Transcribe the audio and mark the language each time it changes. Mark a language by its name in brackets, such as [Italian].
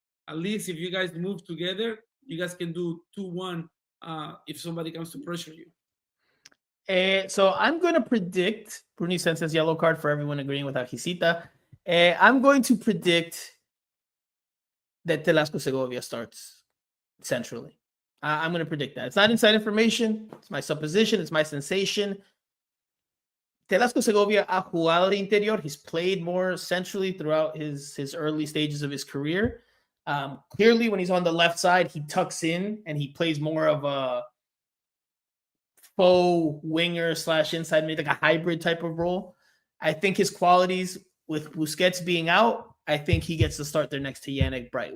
[English] At least if you guys move together, you guys can do 2-1 if somebody comes to pressure you. So I'm going to predict Bruni Sensa's yellow card for everyone agreeing with Ajicita. I'm going to predict that Telasco Segovia starts centrally. I'm going to predict that. It's not inside information. It's my supposition. It's my sensation. [Spanish] Telasco Segovia ha jugado de interior. [English] He's played more centrally throughout his early stages of his career. Clearly, when he's on the left side, he tucks in and he plays more of a faux winger / inside mid, like a hybrid type of role. I think his qualities with Busquets being out, I think he gets to start there next to Yannick Bright.